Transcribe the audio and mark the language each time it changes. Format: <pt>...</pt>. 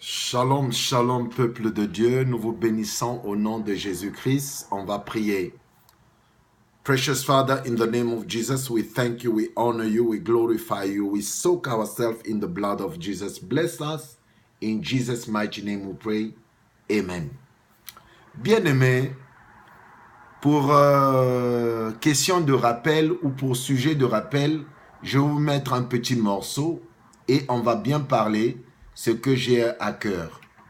<fr>Shalom, shalom, peuple de Dieu. Nous vous bénissons au nom de Jésus-Christ. On va prier.</fr> <en>Precious Father, in the name of Jesus, we thank you, we honor you, we glorify you. We soak ourselves in the blood of Jesus. Bless us. In Jesus' mighty name we pray. Amen.</en> <fr>Bien-aimés, pour question de rappel ou pour sujet de rappel, je vais vous mettre un petit morceau et on va bien parler ce que j'ai à cœur.</fr>